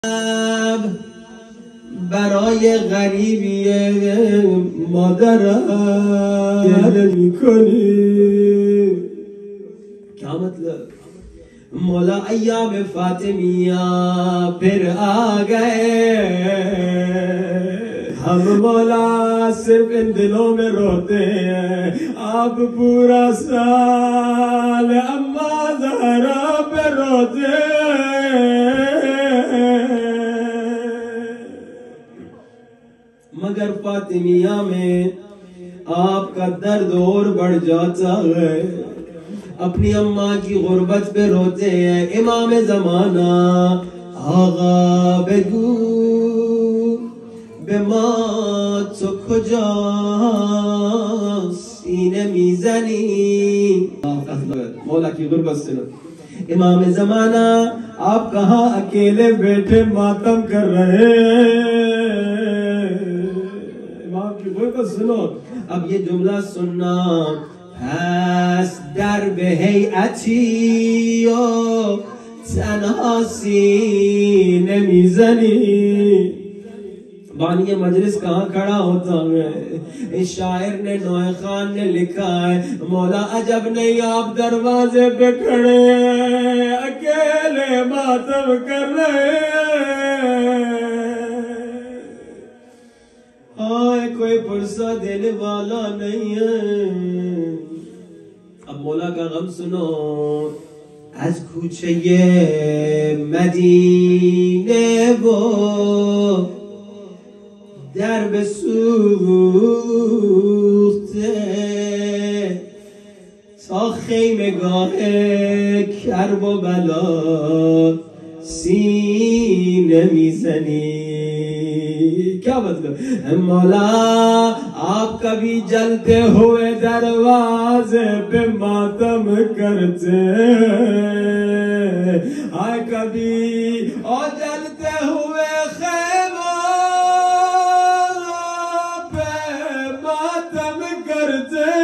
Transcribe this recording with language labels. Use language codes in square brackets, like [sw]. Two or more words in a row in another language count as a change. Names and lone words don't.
[fa] برای غریبی مادرم گله میکنی. [ur] کیا مطلب؟ مولا ایام فاطمیہ پھر آ گئے، ہم مولا صرف ان دلوں میں روتے ہیں. آپ پورا سال اما زہرا پہ روتے مگر فاطمیہ میں آپ کا درد اور بڑھ جاتا ہے. اپنی اماں کی غربت پہ روتے ہیں. [fa] امام زمانہ آقا بگو به ما تو کجا سینه میزنی. [ur] مولا کی غربت سنو. امام زمانہ آپ کہاں اکیلے بیٹھے ماتم کر رہے ہیں. امام کی غربت سنو. اب یہ جملہ سننا. [fa] پس در به هیئتی و تنها سینه میزنی. [ur] بانی مجلس کہاں کھڑا ہوتا ہے؟ اس شاعر نے نوح خان نے لکھا ہے مولا عجب نہیں آپ دروازے پہ کھڑے ہیں اکیلے ماتم کر رہے ہیں. ہائے کوئی پرسہ دینے والا نہیں ہے. اب مولا کا غم سنو. [fa] از کوچه مدینه و درب سوخته تا خیمگاه کرب و بلا سینه میزنی. [ur] کیا مطلب؟ مولا آپ کبھی جلتے ہوئے دروازے پہ ماتم کرتے آئے کبھی اور جلتے ہوئے خیمہ پہ ماتم کرتے.